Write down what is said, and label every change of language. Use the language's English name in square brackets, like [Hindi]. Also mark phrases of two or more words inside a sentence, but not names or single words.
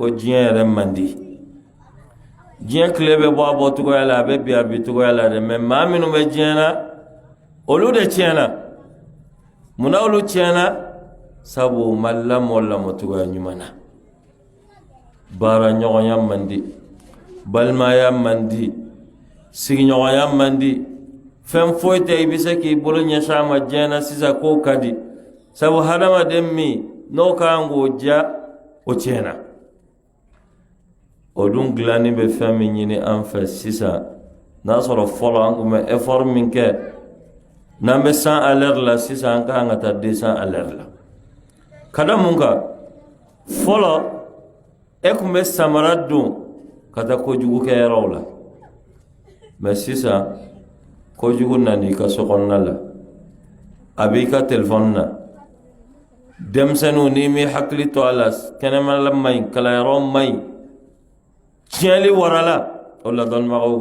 [Bambara] diɲɛ yɛrɛ man di diɲɛ tile bɛ bɔ a bɔcogoya la a bɛ bi a bicogoya la dɛ mɛ maa minnu bɛ diɲɛ na olu de tiɲɛna munna olu tiɲɛna sabu ma lamɔcogoya ɲuman na baara ɲɔgɔnya man di balimaya man di sigiɲɔgɔnya man di fɛn foyi tɛ i bɛ se k'i bolo ɲɛsin a ma diɲɛ na sisan k'o ka di sabu hadamaden min n'o kan k'o diya o tiɲɛna o dun dilanni bɛ fɛn min ɲini an fɛ sisan n'a sɔrɔ fɔlɔ an tun bɛ effort min kɛ n'an bɛ 100 [French] à l'heure [Bambara] la sisan an ka kan ka taa 200 [French] à l'heure [Bambara] la ka da mun kan fɔlɔ e tun bɛ samara don ka taa kojugukɛyɔrɔw la mɛ sisan kojugu nana i ka sokɔnɔna la a b'i ka telefɔni na denmisɛnninw n'i m'i hakili to a la kɛnɛmala ma ɲi kalayɔrɔ ma ɲi tiɲɛli warala o la dɔnnibagaw